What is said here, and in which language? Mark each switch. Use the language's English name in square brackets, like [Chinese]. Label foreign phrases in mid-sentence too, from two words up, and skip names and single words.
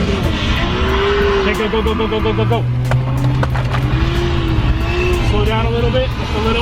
[English] Okay, go, go, go, go, go, go, go, go. Slow down a little bit, just a little.